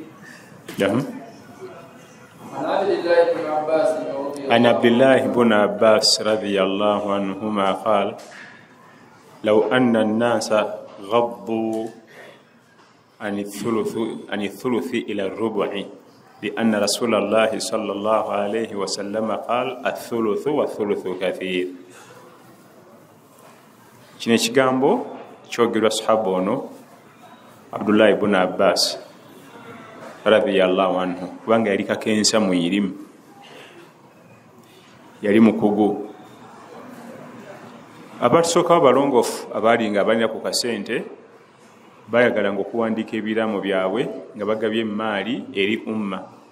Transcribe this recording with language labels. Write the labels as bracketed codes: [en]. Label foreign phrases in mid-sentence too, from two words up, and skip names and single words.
[ar] عن عبد الله بن عباس رضي الله عنهما قال: لو أن الناس غضوا عن الثلث إلى الربع لأن رسول الله صلى الله عليه وسلم قال: الثلث والثلث كثير. [lg] kino ekigambo kyogerwa sahaba ono Abdullah ibn Abbas [ar] رضي الله عنه [lg] kubanga yali kakensa mu irimu, yali mukugu. Abatusookawo balongoofu abaali nga balina ku kasente bayagala nga okuwandiika ebiraamo byabwe nga bagabye emaali eri umma.